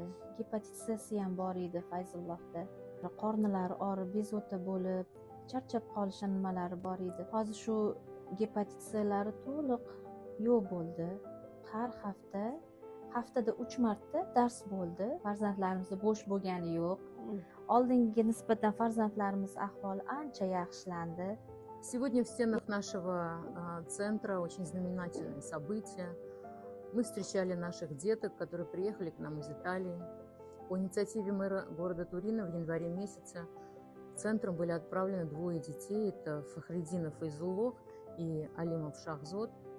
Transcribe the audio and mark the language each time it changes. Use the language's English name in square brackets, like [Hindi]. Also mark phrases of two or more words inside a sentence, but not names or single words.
[Uzbek] Gepatitsiyasi ham bor edi Fayzullohda. Qornilari og'rib, bezovta bo'lib, charchab qolish nimalari bor edi. Hozir shu gepatitsiyalari to'liq yo'q bo'ldi. Har haftada 3 marta dars bo'ldi. Farzandlarimizda bo'sh bo'lgani yo'q. Oldingiga nisbatan farzandlarimiz ahvoli ancha yaxshilandi. [Russian] Сегодня в стенах нашего центра очень знаменательное событие. Мы встречали наших деток, которые приехали к нам из Италии. По инициативе мэра города Турина в январе месяце центром были отправлены 2 детей. Это Фахриддинов Файзуллох и Алимов Шахзод.